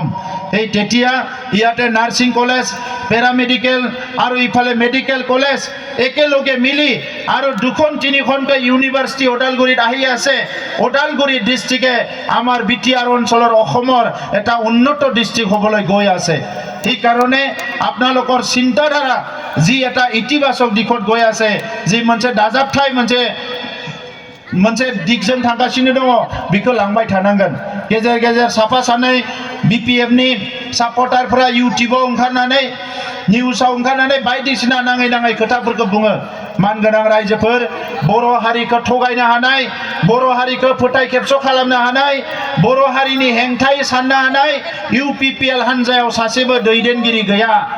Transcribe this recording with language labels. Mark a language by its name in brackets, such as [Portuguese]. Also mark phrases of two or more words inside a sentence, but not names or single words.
[Assamese] এই তেতিয়া ইয়াতে নাৰ্ছিং কলেজ, পেৰামেডিকেল আৰু ইফালে মেডিকেল কলেজ একেলগে মিলি আৰু 2-3খনকৈ ইউনিভাৰ্চিটি ওদালগুৰিত আহি আছে। ওদালগুৰি ডিষ্ট্ৰিক্টে আমাৰ BTR অঞ্চলৰ অসমৰ এটা উন্নত ডিষ্ট্ৰিক্ট হ'বলৈ গৈ আছে। সেইকাৰণে আপোনালোকৰ চিন্তাধাৰা যি এটা ইতিবাচক দিশত গৈ আছে, যি [Bodo] मोनसे दाजाबथाय मोनसे दिगजों थांगासिनो दङ, बेखौ लांबाय थानांगोन। गेजेर गेजेर साफा सानै BPFनि सापर्टारफोरा इउटिउबाव ओंखारनानै निउसाव ओंखारनानै बायदिसिना नाङै खोथाफोरखौ बुङो। मानगोनां रायजोफोर, बर' हारिखौ थगायनो हानाय, बर' हारिखौ फोथाय खेबस' खालामनो हानाय, बर' हारिनि हेंथायै साननो हानाय UPPL हान्जायाव सासेबो दैदेनगिरि गैया।